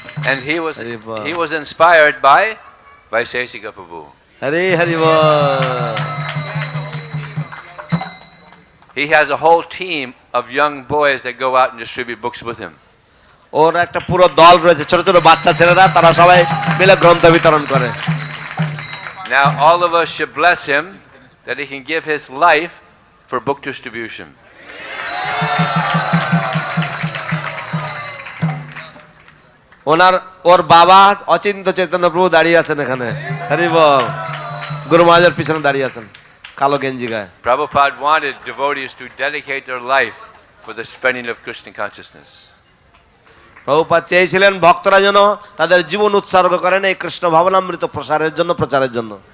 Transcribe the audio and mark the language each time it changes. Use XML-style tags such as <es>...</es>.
<en>And he was inspired by Vaiseshika Prabhu.</en> <bn>Hari Hari ball.</bn> <en>He has a whole team of young boys that go out and distribute books with him.</en> <bn>ওর একটা পুরো দল রয়েছে, ছোট ছোট বাচ্চা ছেলেরা, তারা সবাই মিলে গ্রন্থ বিতরণ করে।</bn> <en>Now all of us should bless him that he can give his life for book distribution.</en> <bn>ওর বাবা অচিন্ত চৈতন্য প্রভু দাঁড়িয়ে আছেন এখানে। হরি বল। গুরু মহারাজের পিছনে দাঁড়িয়ে আছেন কালো গেঞ্জি গায়ে।</bn> <en>Prabhupada wanted devotees to dedicate their life for the spreading of Krishna consciousness.</en> <bn>Prabhupada চেয়েছিলেন ভক্তরা যেন তাদের জীবন উৎসর্গ করেন এই কৃষ্ণ ভাবনামৃত প্রসারের জন্য, প্রচারের জন্য।</bn>